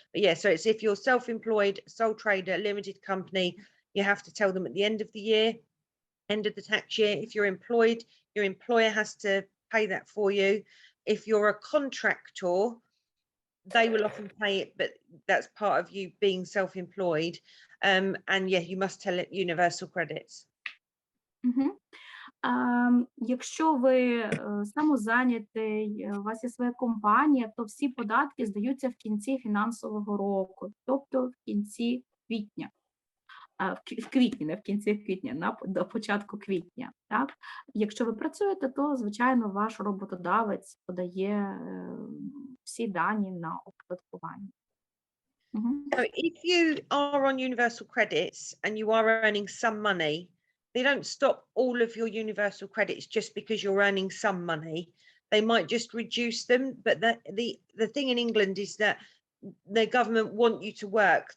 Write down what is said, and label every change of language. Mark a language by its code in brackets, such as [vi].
[en] But yeah, so it's if you're self-employed, sole trader, limited company, you have to tell them at the end of the year, end of the tax year. If you're employed, your employer has to pay that for you. If you're a contractor, they will often pay it, but that's part of you being self-employed. And yeah, you must tell it universal credits. [uk] Якщо ви самозайнятий, у вас є своя компанія, то всі податки здаються в кінці фінансового року, тобто в кінці квітня. В квітні, не в кінці квітня, до початку квітня. Так? Якщо ви працюєте, то, звичайно, ваш роботодавець подає всі дані на оподаткування. [en] So if you are on universal credits and you are earning some money, they don't stop all of your universal credits just because you're earning some money. They might just reduce them, but the thing in England is that the government want you to work.